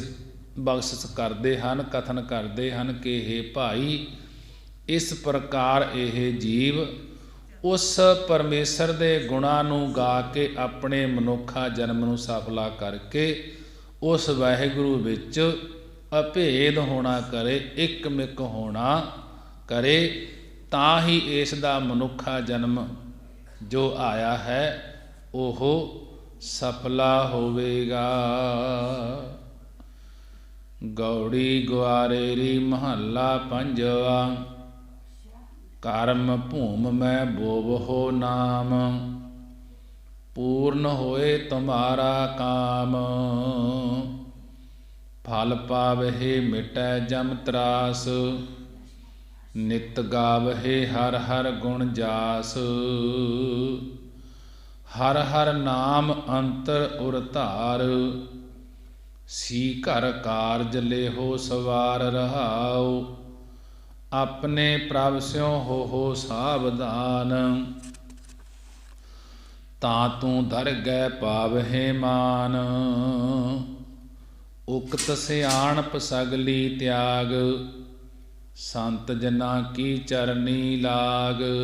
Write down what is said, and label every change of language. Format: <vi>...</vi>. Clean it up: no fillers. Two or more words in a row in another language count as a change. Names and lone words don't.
<pa>ਬਖਸ਼ਿਸ਼ ਕਰਦੇ ਹਨ, ਕਥਨ ਕਰਦੇ ਹਨ ਕਿ ਹੇ ਭਾਈ, ਇਸ ਪ੍ਰਕਾਰ ਇਹ ਜੀਵ ਉਸ ਪਰਮੇਸ਼ਰ ਦੇ ਗੁਣਾਂ ਨੂੰ ਗਾ ਕੇ ਆਪਣੇ ਮਨੁੱਖਾ ਜਨਮ ਨੂੰ ਸਫਲਾ ਕਰਕੇ ਉਸ ਵਾਹਿਗੁਰੂ ਵਿੱਚ ਅਭੇਦ ਹੋਣਾ ਕਰੇ, ਇਕਮਿਕ ਹੋਣਾ ਕਰੇ, ਤਾਂ ਹੀ ਇਸ ਦਾ ਮਨੁੱਖਾ ਜਨਮ ਜੋ ਆਇਆ ਹੈ ਉਹ ਸਫਲਾ ਹੋਵੇਗਾ। ਗੌੜੀ ਗੁਆਰੇਰੀ ਮਹੱਲਾ ਪੰਜਵਾ। ਕਰਮ ਭੂਮ ਮੈਂ ਬੋਵਹੁ ਨਾਮ। ਪੂਰਨ ਹੋਏ ਤੁਮ੍ਹਾਰਾ ਕਾਮ। ਫਲ ਪਾਵਹੇ ਮਿਟੈ ਜਮ ਤ੍ਰਾਸ, ਨਿਤ ਗਾਵਹੇ ਹਰ ਹਰ ਗੁਣ ਜਾਸ। ਹਰ ਹਰ ਨਾਮ ਅੰਤਰ ਉਰ ਧਾਰ, ਸੀ ਘਰ ਕਾਰਜ ਲੇਹੋ ਸਵਾਰ ਰਹਾਓ। ਅਪਨੇ ਪ੍ਰਭ ਸ੍ਯੋਂ ਹੋ ਸਾਵਧਾਨ, ਤਾਂ ਤੂ ਧਰ ਗੈ ਪਾਵਹੇ ਮਾਨ। ਉਕਤ ਸਿਆਣਪ ਸਗਲੀ ਤਿਆਗ, ਸੰਤ ਜਨਾ ਕੀ ਚਰਨੀ ਲਾਗ।</pa>